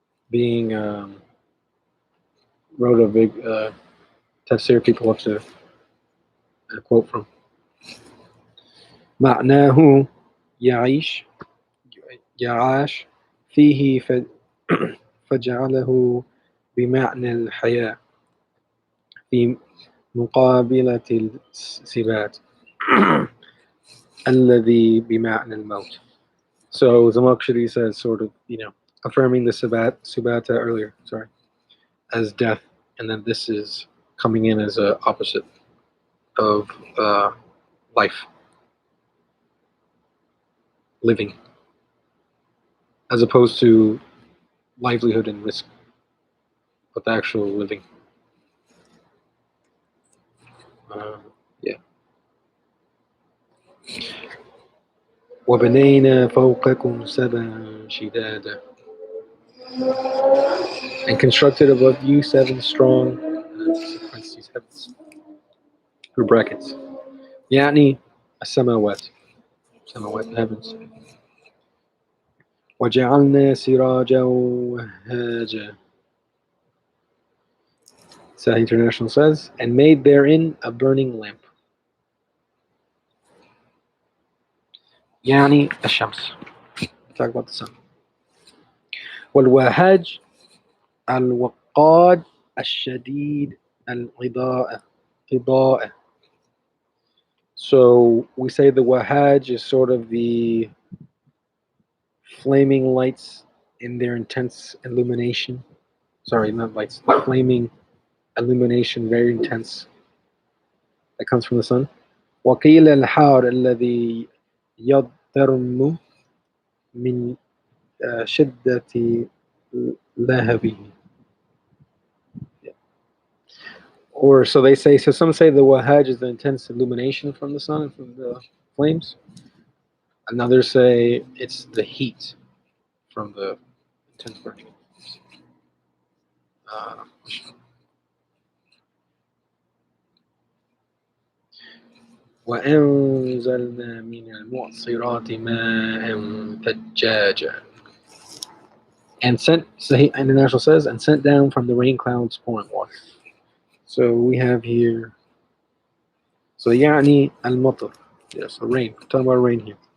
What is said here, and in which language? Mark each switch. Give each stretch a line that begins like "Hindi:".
English: being wrote a big tafsir people love to quote from.
Arabic: معناه يعيش يعاش فيه فجعله بمعنى الحياة في مقابلة الثبات الذي بمعنى الموت.
English: So Zamakhshari says, sort of, affirming the subata earlier, as death, and then this is coming in as a opposite of life, living, as opposed to livelihood and risk, but the actual living. Yeah.
Arabic: وَبَنَيْنَا فَوْقَكُمْ سَبْعًا شِدَادًا,
English: and constructed above you 7 strong heavens, through brackets.
Arabic: يعني السماوات,
English: heavens.
Arabic: وَجَعَلْنَا سِرَاجًا وَهَّاجًا.
English: Sahih International says, and made therein a burning lamp.
Arabic: يعني الشمس.
English: Talk about the sun.
Arabic: والوهاج الوقاد الشديد الإضاءة.
English: So we say the wahaj is sort of the flaming lights in their intense illumination. Sorry, not lights. The flaming illumination, very intense, that comes from the sun.
Arabic: وقيل الحار الذي يضطرم من شدة لهبه.
English: Or so they say. So some say the wahaj is the intense illumination from the sun and from the flames. And others say it's the heat from the intense burning.
Arabic: وأنزلنا من المعصرات ماء ثجاجا.
English: And sent, Sahih International says, and sent down from the rain clouds pouring water. So we have here, so
Arabic: يعني المطر,
English: yes, so rain. We're talking about rain here.